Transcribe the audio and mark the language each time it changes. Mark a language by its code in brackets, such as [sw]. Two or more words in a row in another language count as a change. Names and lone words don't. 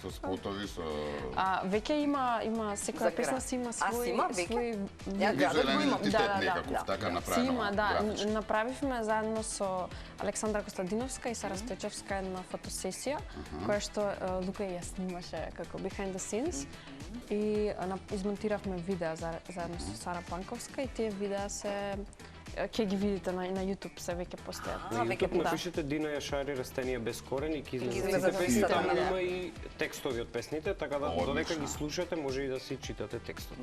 [mk] Со спотови, со... Веќе има секоја За песна си има А, свој си има веќе? свој Ја градот го Визуелен имам. идентитет да, некаков, да. така Си направено. има, да. графички. Направивме заедно со Александра Костадиновска и Сара Стојчевска една фотосесија, која што Лука и ја снимаше како [en] behind the scenes. [mk] И измонтиравме видеа заедно со Сара Панковска и тие видеа се ќе ги видите на YouTube, се веќе постојат. На веќе YouTube да. напишете Дина Јашари растенија без корен и ќе излезат излезат сите песни, сите таму видеа. има и текстови од песните, така да Одлично. додека ги слушате може и да си читате текстот.